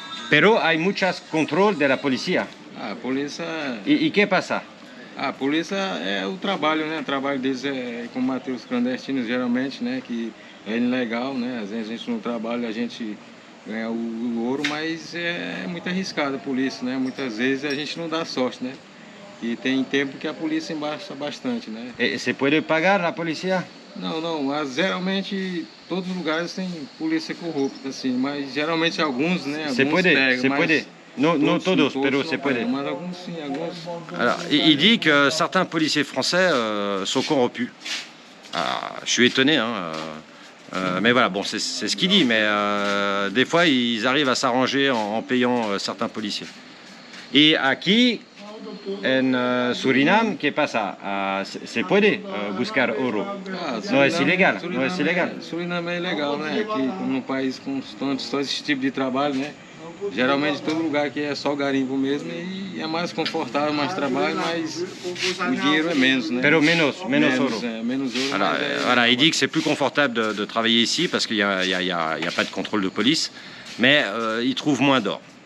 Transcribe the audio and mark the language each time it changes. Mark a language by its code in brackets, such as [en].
[es] Pero hay muchos controles de la policía. [pt] A polícia... [es] ¿Y qué pasa? [pt] A polícia é o trabalho, né? O trabalho deles é combater os clandestinos, geralmente, né? Que é ilegal, né? Às vezes a gente não trabalha, a gente ganha o ouro, mas é muito arriscado a polícia, né? Muitas vezes a gente não dá sorte, né? E tem tempo que a polícia embaixa bastante, né? [es] ¿Se puede pagar a policía? [pt] Não, mas geralmente todos os lugares tem polícia corrupta, assim, mas geralmente alguns, né? [es] Se puede, se puede. Non todos, pero se puede. [pt] Mas alguns sim, alguns. [fr] Alors, il dit que certains policiers français sont corrompus. Alors, je suis étonné, hein, mais voilà, bon, c'est ce qu'il dit, mais des fois ils arrivent à s'arranger en payant certains policiers. [es] Et aquí, en Surinam, ¿qué pasa? Se puede buscar oro. [pt] Não é ilegal, não é ilegal. Surinam é ilegal, né? Aqui, num país com só esse tipo de trabalho, né? Geralmente todo lugar aqui é só garimpo mesmo e é mais confortável, mais trabalho, mas o dinheiro é menos, né? [es] Pero menos oro. [pt] Menos ouro. [fr] Alors, voilà, il dit que c'est plus confortable de travailler ici parce qu'il n'y a pas de contrôle de police, mais il trouve moins d'or.